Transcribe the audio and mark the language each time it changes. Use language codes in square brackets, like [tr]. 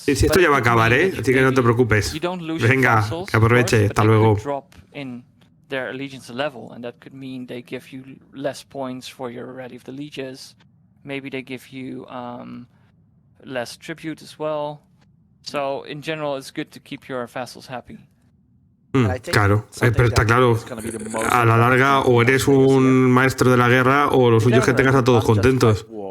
[es] Si esto ya va a acabar, así que no te preocupes. Venga, que aproveche, hasta luego. [en] Their allegiance level, and that could mean they give you less points for your Ready of the Lieges. Maybe they give you less tribute as well. So in general, it's good to keep your vassals happy. [es] Claro, pero está claro, a la larga o eres un maestro de la guerra o lo suyo es que tengas a todos contentos.